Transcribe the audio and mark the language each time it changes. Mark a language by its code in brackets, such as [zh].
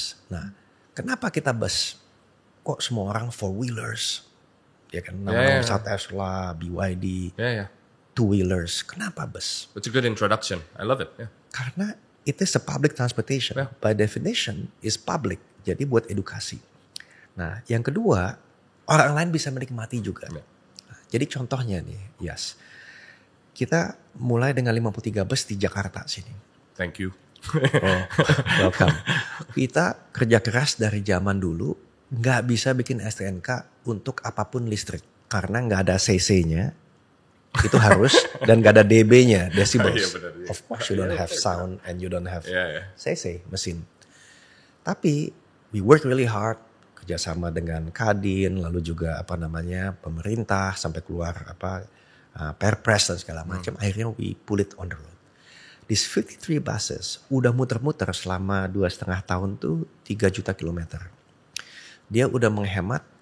[id] Nah, kenapa kita bus? Kok semua orang [en] four wheelers? [id] Ya kan, Tesla, BYD, [en] two wheelers. [id] Kenapa bus? [en] It's a good introduction. I love it. Yeah. [id] Karena [en] it is a public transportation. By definition is public. [id] Jadi buat edukasi. Nah, yang kedua, orang lain bisa menikmati juga. Nah, jadi contohnya nih, kita mulai dengan 53 bus di Jakarta sini. [en] Thank you. Welcome. [id] Kita kerja keras dari zaman dulu, nggak bisa bikin STNK untuk apapun listrik. Karena nggak ada CC-nya, itu harus, dan nggak ada DB-nya, decibels. [en] Of course you don't have sound and you don't have CC, mesin. [id] Tapi [en] we work really hard, [id] kerjasama dengan Kadin, lalu juga pemerintah sampai keluar Perpres dan segala macam. Akhirnya [en] we pull it on the road. These 53 buses [id] udah muter-muter selama 2,5 tahun tuh 3 juta kilometer. Dia udah menghemat